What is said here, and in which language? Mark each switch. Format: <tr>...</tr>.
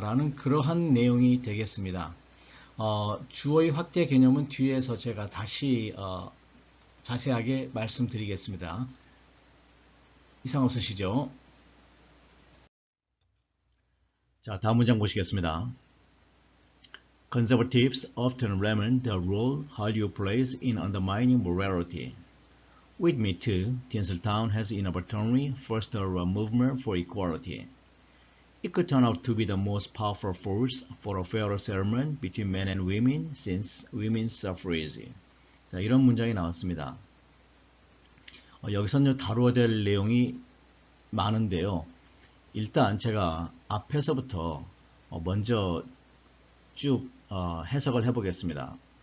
<ko>라는 그러한 내용이 되겠습니다. 주어의 확대 개념은 뒤에서 제가 다시 자세하게 말씀드리겠습니다. 이상 없으시죠? 자, 다음 문장 보시겠습니다.</ko> <en>Conservatives often lament the role Hollywood plays in undermining morality. With Me Too, Tinseltown has inadvertently fostered a movement for equality. It could turn out to be the most powerful force for a fairer settlement between men and women since women's suffrage.</en> <ko>자, 이런 문장이 나왔습니다. 여기서는 다루어야 될 내용이 많은데요. 일단 제가 앞에서부터 먼저 쭉 해석을 해보겠습니다.</ko>